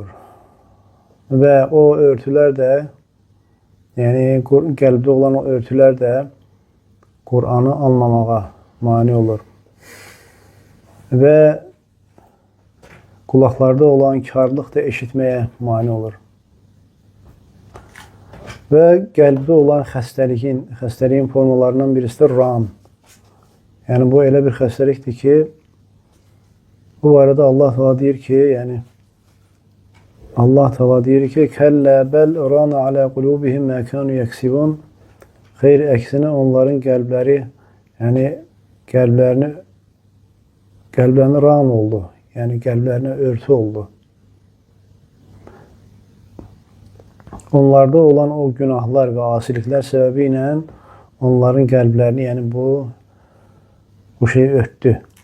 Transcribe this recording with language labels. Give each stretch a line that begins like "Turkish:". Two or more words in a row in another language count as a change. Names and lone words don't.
Turkish: Ve o örtüler de, yani qəlbdə olan o örtüler de Kur'an'ı anlamağa mani olur. Ve kulaklarda olan karlıq da eşitmeye mani olur.
Azerbaijani: Ve qəlbdə olan xəstəliyin formalarından birisi de ram. Yani bu elə bir xəstəlikdir ki, bu arada Allah Teala deyir ki, yani Allah Teala deyir ki,
Arabic: كلا بل ران على قلوبهم ما كانوا يكسبون.
Azerbaijani: Xeyr, əksinə onların qəlbləri, yani qəlblərini ram oldu. Yani qəlblərinə örtü oldu. Onlarda olan o
Turkish: günahlar ve asilikler sebebiyle
Azerbaijani: onların qəlblərini, yani bu şey örtdü.